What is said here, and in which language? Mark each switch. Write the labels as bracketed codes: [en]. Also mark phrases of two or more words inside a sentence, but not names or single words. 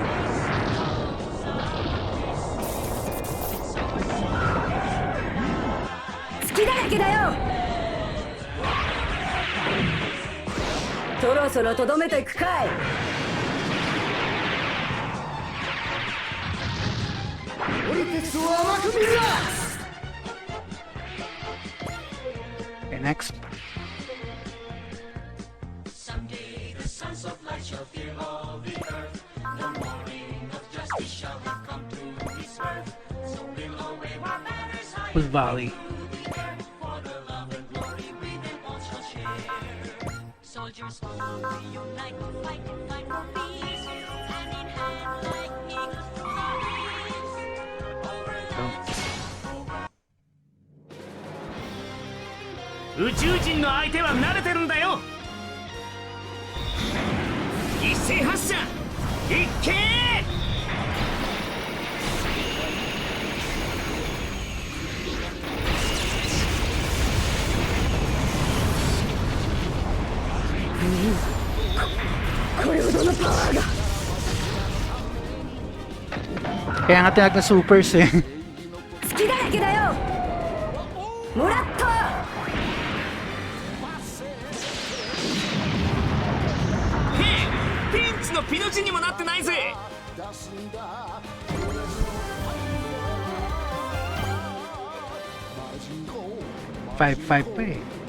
[ja] Tsukiだらけだよそろそろとどめていくかいオルテスを甘く見るな [en] Okay, next. With volley. Oh. [ja] 宇宙人の相手は慣れてるんだよ。一斉発射いっけこれほどのパワーが [tl] Kaya nga tinag na supers eh. [ja] 月だらけだよもらったピンチのピの字にもなってないぜ。 [tl] 5-5 pa eh.